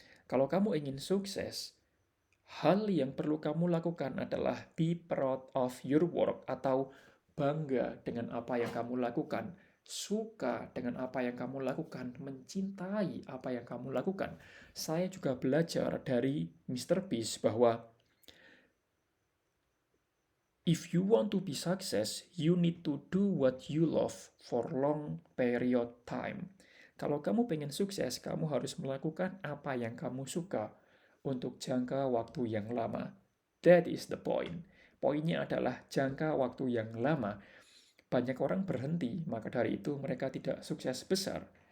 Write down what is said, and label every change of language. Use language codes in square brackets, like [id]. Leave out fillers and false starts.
[id] Kalau kamu ingin sukses, hal yang perlu kamu lakukan adalah [en] be proud of your work [id] atau bangga dengan apa yang kamu lakukan, suka dengan apa yang kamu lakukan, mencintai apa yang kamu lakukan. Saya juga belajar dari Mr. [en] Beast bahwa if you want to be success, you need to do what you love for long period time. [id] Kalau kamu pengen sukses, kamu harus melakukan apa yang kamu suka untuk jangka waktu yang lama. [en] That is the point. [id] Poinnya adalah jangka waktu yang lama. banyak orang berhenti, maka dari itu mereka tidak sukses besar.